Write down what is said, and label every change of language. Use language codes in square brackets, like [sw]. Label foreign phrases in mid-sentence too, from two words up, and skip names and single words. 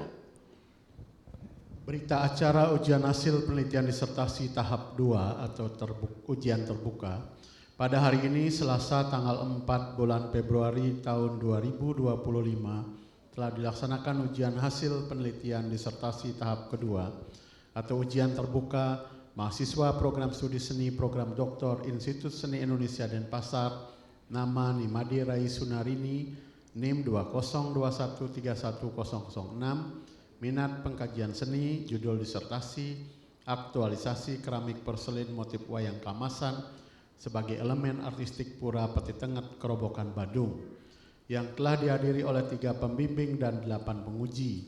[id] Berita acara ujian hasil penelitian disertasi tahap 2 atau ujian terbuka pada hari ini Selasa tanggal 4 bulan Februari tahun 2025 telah dilaksanakan ujian hasil penelitian disertasi tahap kedua atau ujian terbuka mahasiswa Program Studi Seni Program Doktor Institut Seni Indonesia Denpasar nama Nimade Rai Sunarini NIM 202131006 minat pengkajian seni judul disertasi aktualisasi keramik porselin motif wayang kamasan sebagai elemen artistik Pura Peti Tenget Kerobokan Badung yang telah dihadiri oleh 3 pembimbing dan 8 penguji.